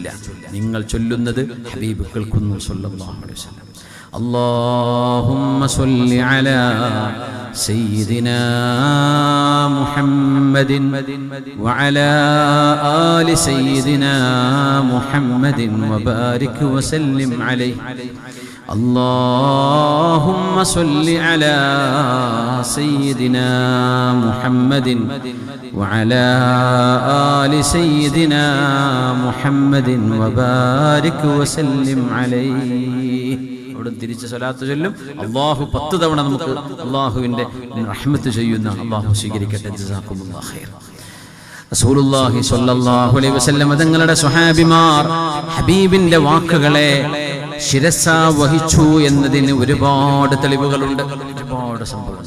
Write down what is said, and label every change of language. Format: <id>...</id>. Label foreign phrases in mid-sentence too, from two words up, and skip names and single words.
<ml>നിങ്ങൾ ചൊല്ലുന്നത് ഹബീബ് കേൾക്കുന്നു</ml> <ar>صلى الله عليه وسلم. اللهم صل على سيدنا محمد وعلى آل سيدنا محمد وبارك وسلم عليه. اللهم صل على سيدنا محمد وعلى آل سيدنا محمد وبارك وسلم عليه.</ar> <ml>അവിടെ തിരിച്ച് സ്വലാത്ത് ചൊല്ലും. അല്ലാഹു 10 തവണ നമുക്ക് അല്ലാഹുവിന്റെ റഹ്മത്ത് ചെയ്യുന്ന അല്ലാഹു സ്വീകരിക്കട്ടെ.</ml> <ar>جزاكم الله خير. رسول الله صلى الله عليه وسلم</ar> <ml>തങ്ങളുടെ സ്വഹാബിമാർ ഹബീബിന്റെ വാക്കുകളെ ശിരസ വഹിച്ചു എന്നതിന് ഒരുപാട് തെളിവുകളുണ്ട്, ഒരുപാട് സംഭവങ്ങൾ.</ml>